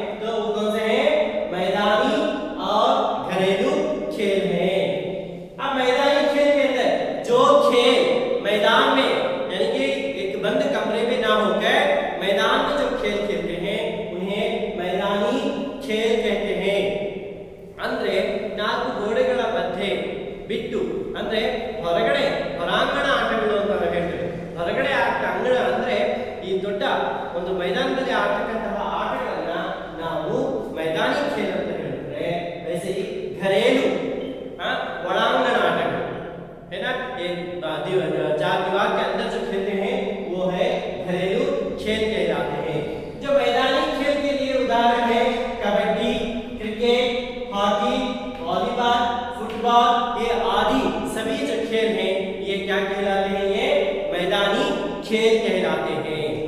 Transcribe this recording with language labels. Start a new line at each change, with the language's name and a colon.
Hindi: तो वो कौन से हैं, मैदानी और घरेलू खेल है। अब मैदानी खेल के अंदर जो खेल मैदान में यानी कि एक बंद कमरे में ना होकर मैदान में जो खेल खेलते हैं उन्हें मैदानी खेल कहते हैं।
Kannada: ಅಂದ್ರೆ 4 ಗೋಡೆಗಳ ಮಧ್ಯೆ ಬಿಟ್ಟು, ಅಂದ್ರೆ ಹೊರಗಡೆ ಹೊರಾಂಗಣ ಆಟಗಳು ಅಂತ ಹೇಳ್ತೇವೆ। ಹೊರಗಡೆ ಅಂಗಣ ಅಂದ್ರೆ ಈ ದೊಡ್ಡ ಒಂದು ಮೈದಾನದಲ್ಲಿ ಆಡತಕ್ಕಂತಹ ಆಟಗಳನ್ನ ನಾವು मैदानी खेल ಅಂತ ಹೇಳ್ತಾರೆ।
Hindi: वैसे ही घरेलू
Kannada: ಒಳಾಂಗಣ ಆಟಗಳು
Hindi: है ना, ये चार दीवार के अंदर जो खेलते हैं वो है घरेलू खेल कहलाते हैं। जो मैदानी खेल के लिए उदाहरण है kabaddi, cricket, hockey, volleyball, football, ये आदि सभी जो खेल हैं ये क्या कहलाते हैं, ये मैदानी खेल कहलाते हैं।